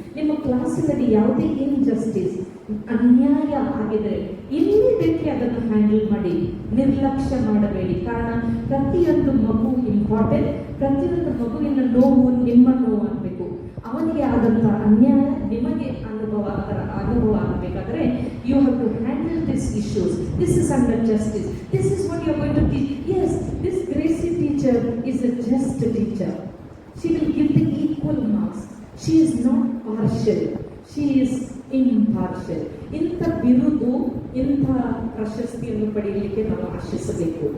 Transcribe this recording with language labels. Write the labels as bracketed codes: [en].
[kn] ನಿಮ್ಮ ಕ್ಲಾಸಿನಲ್ಲಿ ಯಾವುದೇ ಇನ್ಜಸ್ಟಿಸ್, ಅನ್ಯಾಯ ಆಗಿದ್ರೆ ಇಮ್ಮಿಡಿಯೇಟ್ಲಿ ಅದನ್ನು ಹ್ಯಾಂಡಲ್ ಮಾಡಿ, ನಿರ್ಲಕ್ಷ್ಯ ಮಾಡಬೇಡಿ. ಕಾರಣ ಪ್ರತಿಯೊಂದು ಮಗು ಇಂಪಾರ್ಟೆಂಟ್. ಪ್ರತಿಯೊಂದು ಮಗುವಿನ ನೋವು ನಿಮ್ಮ ನೋವು ಆಗಬೇಕು. ಅವನಿಗೆ ಆದಂಥ ಅನ್ಯಾಯ ನಿಮಗೆ ಅನುಭವ ಆಗಬೇಕಾದ್ರೆ [en] You have to handle this issues. This is under justice. This is what you are going to teach. Yes, this Gracie teacher is a just teacher. She will give the equal marks. She is not partial. She is impartial. [kn] ಇಂಥ ಬಿರುದು, ಇಂಥ ಪ್ರಶಸ್ತಿಯನ್ನು ಪಡೆಯಲಿಕ್ಕೆ ನಾವು ಆಶಿಸಬೇಕು.